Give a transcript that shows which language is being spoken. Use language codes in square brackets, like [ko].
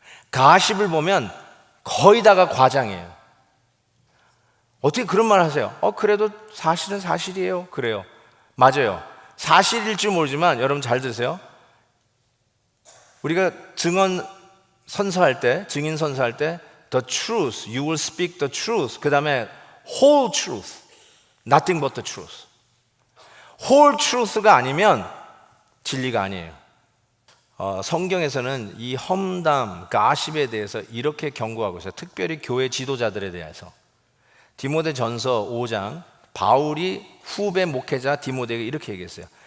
[ko] 가십을 보면 거의 다가 과장이에요. 어떻게 그런 말 하세요? 그래도 사실은 사실이에요. 그래요. 맞아요. 사실일지 모르지만 여러분 잘 들으세요. 우리가 증언 선서할 때, 증인 선서할 때 [en] the truth, you will speak the truth. [ko] 그 다음에 [en] whole truth, nothing but the truth. whole truth [ko] 가 아니면 진리가 아니에요. 성경에서는 이 험담, 가십에 대해서 이렇게 경고하고 있어요. 특별히 교회 지도자들에 대해서. 디모데전서 5장, 바울이 후배 목회자 디모데에게 이렇게 얘기했어요.